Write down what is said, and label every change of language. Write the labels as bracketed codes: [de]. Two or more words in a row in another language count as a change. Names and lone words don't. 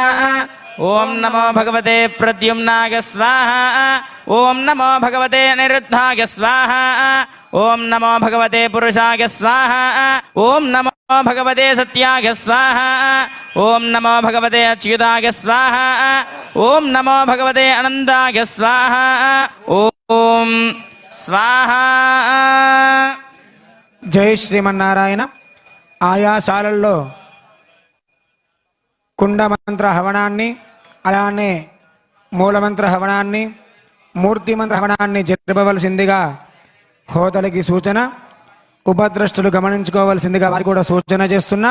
[sa] ओम नमो भगवते प्रद्युम्नाय स्वाहा ओम नमो भगवते अनिरुद्धाय स्वाहा ओम नमो भगवते पुरुषाय स्वाहा ओम नमो भगवते सत्याय स्वाहा ओम नमो भगवते अच्युताय स्वाहा ओम नमो भगवते अनंताय स्वाहा ओम स्वाहा। जय श्रीमन्नारायण। [te] आयाशालల్లో కుండమంత్ర హవనాన్ని అలానే మూలమంత్ర హవనాన్ని మూర్తిమంత్ర హవనాన్ని జరపవలసిందిగా హోతలకి సూచన, ఉపద్రష్టులు గమనించుకోవాల్సిందిగా వారు కూడా సూచన చేస్తున్నా।